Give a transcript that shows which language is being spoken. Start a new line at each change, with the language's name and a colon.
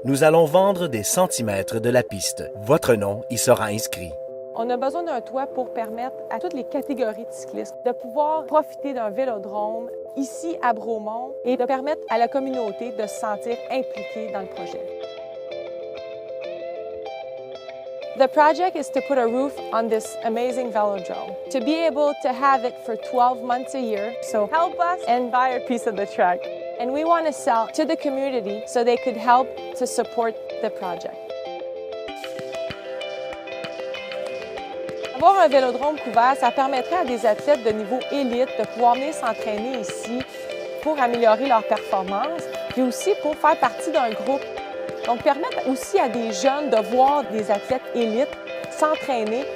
French: Nous allons vendre des centimètres de la piste. Votre nom y sera inscrit. On a besoin d'un toit pour permettre à toutes les catégories de cyclistes de pouvoir profiter d'un vélodrome ici à Bromont et de permettre à la communauté de se sentir impliquée dans le projet.
English: The project is to put a roof on this amazing velodrome, to be able to have it for 12 months a year. So help us and buy a piece of the track. And we want to sell to the community so they could help to support the project.
French: Avoir un vélodrome couvert, ça permettrait à des athlètes de niveau élite de pouvoir venir s'entraîner ici pour améliorer leur performance, puis aussi pour faire partie d'un groupe. Donc, permettre aussi à des jeunes de voir des athlètes élites s'entraîner.